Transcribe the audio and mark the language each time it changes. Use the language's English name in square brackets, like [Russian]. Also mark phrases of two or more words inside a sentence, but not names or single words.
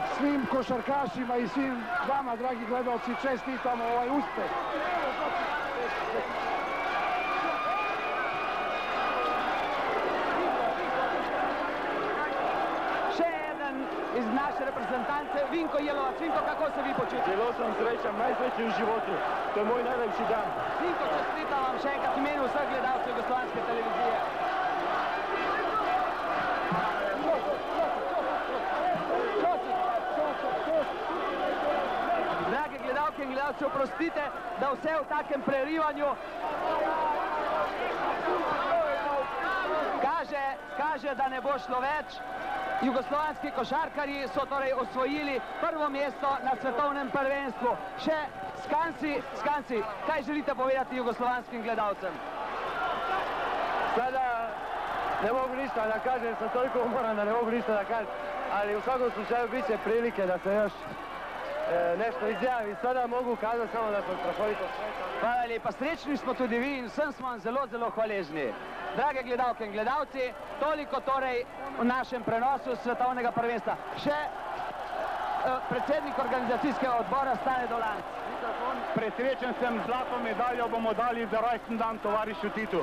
[Serbian] Svim košarkašima i svim vama, dragi gledalci, čestitamo ovaj uspeh. [Slovenian] Še jedan iz naše reprezentance, Vinko Jelovac. Vinko, kako se vi počutite? [Serbian] Zelo sam srećan, najsrećniji u životu. To je moj najlepši dan. [Slovenian] Vinko, čestitam vam še enkrat v imenu vseh gledalcev Jugoslovanske televizije. Drage gledalke in gledalci, oprostite, da vse v takem prerivanju kaže, da ne bo šlo več. Jugoslovanski košarkarji so torej osvojili prvo mesto na svetovnem prvenstvu. Še Skansi, kaj želite povedati jugoslovanskim gledalcem? [Serbian] Sada ne mogu ništa da kažem, sam toliko umoran da ne mogu ništa da kažem, ali u svakom slučaju bit će prilike da se još nešto izjavi. Sada mogu kazati samo da sam strahovito srećan. [Slovenian] Hvala lepa, srečni smo tudi vi in vsem smo vam zelo, zelo hvaležni. Drage gledalke in gledalci, toliko torej v našem prenosu svetovnega prvenstva. Še predsednik organizacijskega odbora Stane Dolanc. Presrečen sem, zlato medaljo bomo dali za rojsten dan tovarišu Titu.